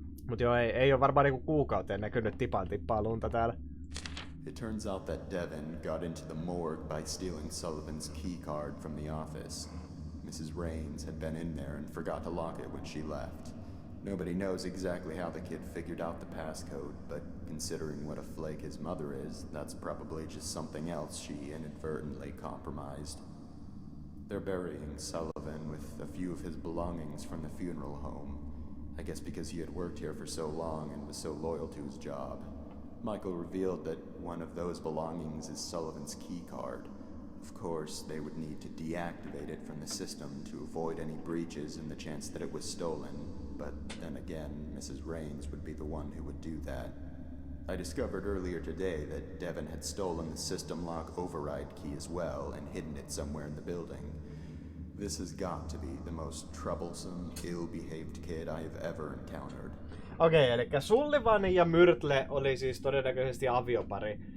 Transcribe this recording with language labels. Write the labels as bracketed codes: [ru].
[fi] Mut joo, ei ole varmaan niinku kuukauteen näkynyt tippaa lunta täällä. [en] It turns out that Devin got into the morgue by stealing Sullivan's key card from the office. Mrs. Raines had been in there and forgot to lock it when she left. Nobody knows exactly how the kid figured out the passcode, but considering what a flake his mother is, that's probably just something else she inadvertently compromised. They're burying Sullivan with a few of his belongings from the funeral home. I guess because he had worked here for so long and was so loyal to his job. Michael revealed that one of those belongings is Sullivan's key card. Of course, they would need to deactivate it from the system to avoid any breaches and the chance that it was stolen. But then again, Mrs. Raines would be the one who would do that. I discovered earlier today that Devin had stolen the system lock override key as well and hidden it somewhere in the building. This has got to be the most troublesome, ill-behaved kid I have ever encountered. [fi] Okei, eli Sullivan ja Myrtle oli siis todennäköisesti aviopari.